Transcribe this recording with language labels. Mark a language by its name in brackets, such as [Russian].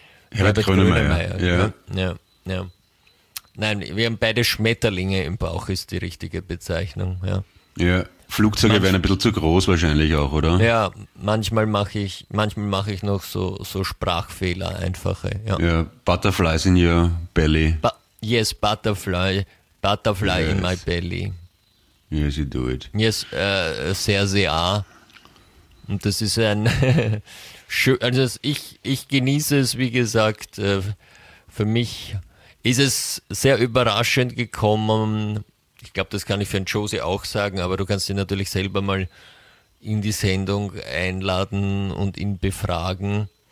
[German] Herbert Grönemeyer. Ja. Nein, wir haben beide Schmetterlinge im Bauch, ist die richtige Bezeichnung, ja. Ja, Flugzeuge wären ein bisschen zu groß wahrscheinlich auch, oder? Ja, manchmal mache ich noch so Sprachfehler einfache. Ja, [English] ja, Butterflies in your belly. Yes, Butterfly yes. In my belly. Yes, you do it. [German] Yes, sehr, sehr. Und das ist ein also ich genieße es, wie gesagt, für mich ist es sehr überraschend gekommen. Ich glaube, das kann ich für den Josie auch sagen, aber du kannst ihn natürlich selber mal in die Sendung einladen und ihn befragen.